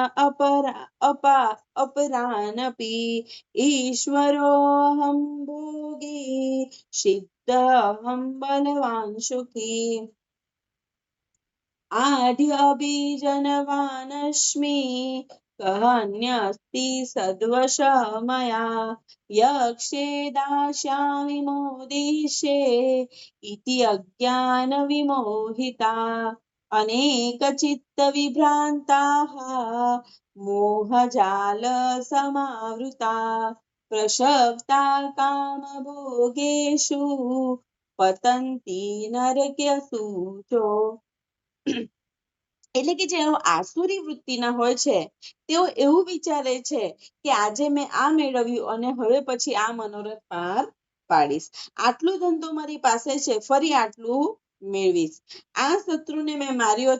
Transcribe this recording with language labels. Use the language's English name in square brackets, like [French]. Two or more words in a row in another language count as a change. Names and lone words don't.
[Sanskrit] अपरानपि ईश्वरोऽहं भोगी सिद्धोऽहं बलवान् सुखी आढ्यभिजनवानस्मि कहन्यस्ति सद्वशः मया यक्षे दास्यामि मोदिष्ये इति अज्ञानविमोहिता अनेकचित्तविभ्रान्ताः मोहजालसमावृता प्रसक्ता कामभोगेषु पतन्ति नरकेषु [Gujarati] એટલે કે જેઓ આસુરી વૃત્તિના હોય છે તેઓ એવું વિચારે છે કે આજે મેં આ મેળવ્યું અને હવે પછી આ મનોરથ પાર પાડીશ, આટલું ધન તો મારી પાસે છે, ફરી આટલું મેળવીશ, આ શત્રુને મેં માર્યો